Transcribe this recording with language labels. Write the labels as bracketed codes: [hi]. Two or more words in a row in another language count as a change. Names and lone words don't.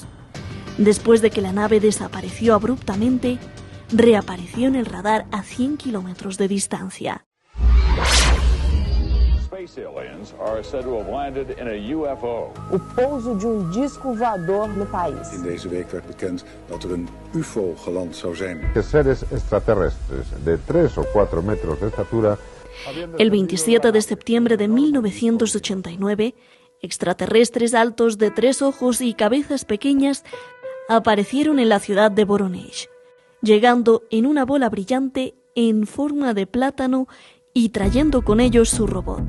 [es] Después de que la nave desapareció abruptamente, reapareció en el radar a 100 kilómetros de distancia. [pt] O pouso de disco voador no país. [nl] In deze week werd bekend dat een UFO geland zou zijn. [es] Seres extraterrestres de 3 o 4 metros de estatura. El 27 de septiembre de 1989, extraterrestres altos de 3 ojos y cabezas pequeñas aparecieron en la ciudad de Voronezh, llegando en una bola brillante en forma de plátano y trayendo con ellos su robot.